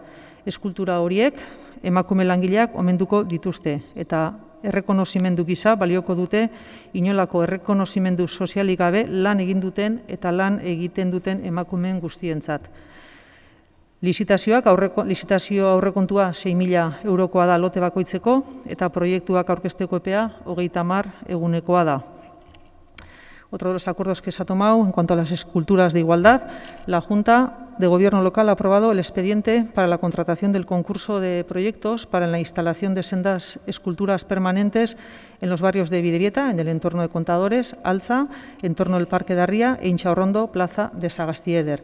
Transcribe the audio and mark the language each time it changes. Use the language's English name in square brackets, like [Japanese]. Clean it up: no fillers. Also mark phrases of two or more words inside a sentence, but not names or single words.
[Basque] Eskultura horiek emakume langileak omenduko dituzte eta errekonozimendu gisa balioko dute inolako errekonozimendu sozialik gabe lan egin duten eta lan egiten duten emakumeen guztientzat. Lizitazio aurrekontua 6.000 eurokoa da lote bakoitzeko eta proiektuak aurkezteko epea 30 egunekoa da. [Spanish] Otro de los acuerdos que se ha tomado en cuanto a las esculturas de igualdad, la Junta de Gobierno local ha aprobado el expediente para la contratación del concurso de proyectos para la instalación de sendas esculturas permanentes en los barrios de Bidebieta, en el entorno de Contadores, Alza, entorno del Parque de Arría e Inchaurrondo, plaza de Sagastieder.